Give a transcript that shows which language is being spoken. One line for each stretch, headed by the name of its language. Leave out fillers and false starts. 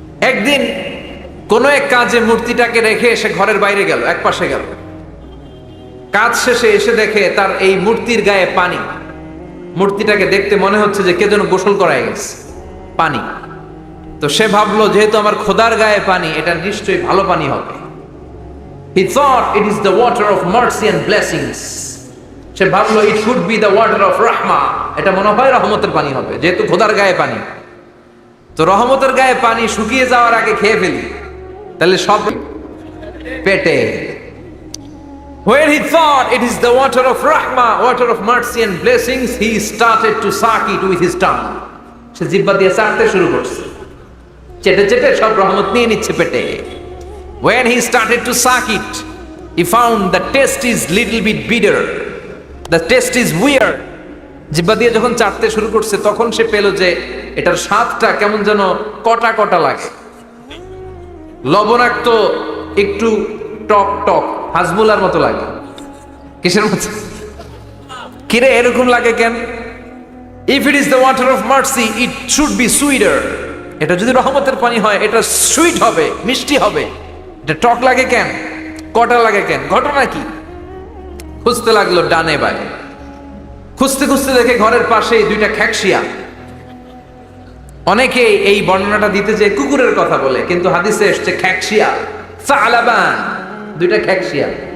Bangla: একদিন কোন এক কাজে মূর্তিটাকে রেখে সে ঘরের বাইরে গেল, এক পাশে গেল। কাজ শেষে এসে দেখে তার এই মূর্তির গায়ে পানি। মূর্তিটাকে দেখতে মনে হচ্ছে যে কে যেন গোসল করায় গেছে, পানি। তো সে ভাবলো যেহেতু আমার খোদার গায়ে পানি, এটা নিশ্চয়ই ভালো পানি হবে।
English: He thought it is the water of mercy and blessings.
Bangla: সে ভাবলো
English: it should be the water of rahma.
Bangla: এটা মনে হয় রহমতের পানি হবে, যেহেতু খোদার গায়ে পানি। তো রহমতের গায়ে পানি শুকিয়ে যাওয়ার আগে খেয়ে ফেলি, তাহলে সব পেটে।
English: When he thought it is the water of rahma, water of mercy and blessings, he started to suck it with his tongue.
Bangla: সে জিহ্বা দিয়ে চাটতে শুরু করছে, চেটে চেটে সব রহমত নিয়ে নিচ্ছে পেটে।
English: When he started to suck it, he found the taste is little bit bitter. The taste is weird.
Bangla: জিহ্বা দিয়ে যখন চাটতে শুরু করছে, তখন সে পেল যে এটার স্বাদটা কেমন যেন কটা কটা লাগে, লবণাক্ত, একটু টক টক, হাজমুলার মতো লাগে। কিসের মতো? কিরে এরকম লাগে কেন?
English: If it is the water of mercy, it should be sweeter.
Bangla: এটা যদি রহমতের পানি হয়, এটা সুইট হবে, মিষ্টি হবে। এটা টক লাগে কেন, কটা লাগে কেন, ঘটনা কি? খুঁজতে লাগলো ডানে বায়ে, খুঁজতে খুঁজতে দেখে ঘরের পাশেই দুইটা খ্যাকশিয়া। অনেকে এই বর্ণনাটা দিতে যে কুকুরের কথা বলে, কিন্তু হাদিসে এসছে খ্যাকশিয়া, সালাবান, দুইটা খ্যাকশিয়া।